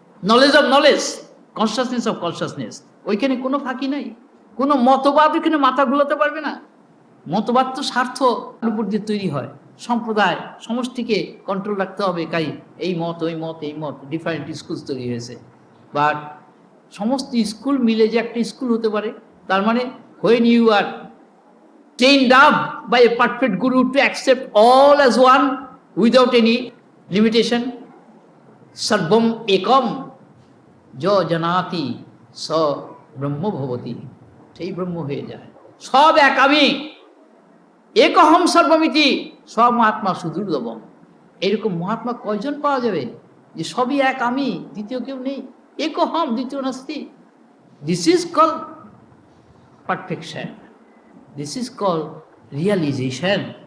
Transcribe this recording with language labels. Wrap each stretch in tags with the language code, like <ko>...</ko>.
<en>Knowledge of knowledge, consciousness of consciousness.</en> <bn>ওইখানে কোনো ফাঁকি নাই, কোনো মতবাদ ওইখানে মাথা ঘুলাতে পারবে না। মতবাদ তো স্বার্থ উপর দিয়ে তৈরি হয়, সম্প্রদায় সমষ্টিকে কন্ট্রোল রাখতে হবে। কাই এই মত ওই মত, এই মত, ডিফারেন্ট স্কুল তৈরি হয়েছে। বাট সমস্ত স্কুল মিলে যে একটা স্কুল হতে পারে, তার মানে</bn> <en>when you are trained up by a perfect guru to accept all as one without any limitation,</en> <sa>sarvam ekam jo janati sa brahma bhavati,</sa> <bn>সেই ব্রহ্ম হয়ে যায়। সব এক আমি, একহম সর্বমিতি, সব মহাত্মা সুদূরদম। এরকম মহাত্মা কয়জন পাওয়া যাবে যে সবই এক আমি, দ্বিতীয় কেউ নেই, একহম, দ্বিতীয় নাস্তি।</bn> <en>This is call perfection, this is call realisation.</en>